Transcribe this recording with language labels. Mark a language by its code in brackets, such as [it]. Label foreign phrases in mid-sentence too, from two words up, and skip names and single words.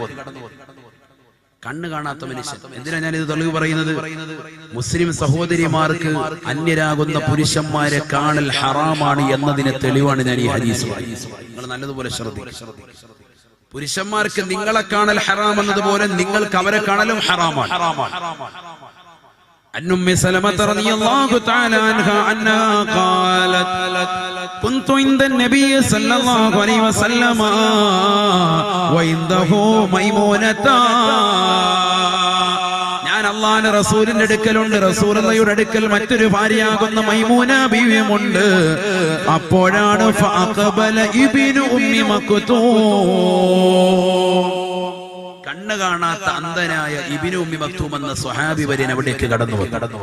[ml] കണ്ണ് കാണാത്ത മനുഷ്യൻ. എന്തിനാ ഞാൻ ഇത് തെളിവ് പറയുന്നത്? മുസ്ലിം സഹോദരിമാർക്ക് അന്യരാകുന്ന പുരുഷന്മാരെ കാണൽ ഹറാമാണ് എന്നതിന് തെളിവാണ് ഞാൻ ഈ ഹദീസ്. നിങ്ങൾ നല്ലതുപോലെ ശ്രദ്ധിക്കുക. പുരുഷന്മാർക്ക് നിങ്ങളെ കാണൽ ഹറാം എന്നതുപോലെ നിങ്ങൾക്ക് അവരെ കാണലും ഹറാമാണ്. [ar] عن أم سلمة رضي الله تعالى عنها أنها قالت كنت عند النبي صلى الله عليه وسلم وعنده ميمونة. [ml] ഞാൻ അല്ലാഹുവിന്റെ റസൂലിന്റെ അടുക്കലുണ്ട്, റസൂലുള്ളാഹിയുടെ അടുക്കൽ മറ്റൊരു ഭാര്യയാകുന്ന മൈമൂന ബീവിയുമുണ്ട്. അപ്പോഴാണ് [ar] فأقبل ابن أم مكتوم, [ml] കണ്ണ് കാണാത്ത അന്ധനായ ഇബ്നു ഉമ്മി മക്തൂം എന്ന സ്വഹാബി വര്യൻ അവിടേക്ക് കടന്നു വന്നു.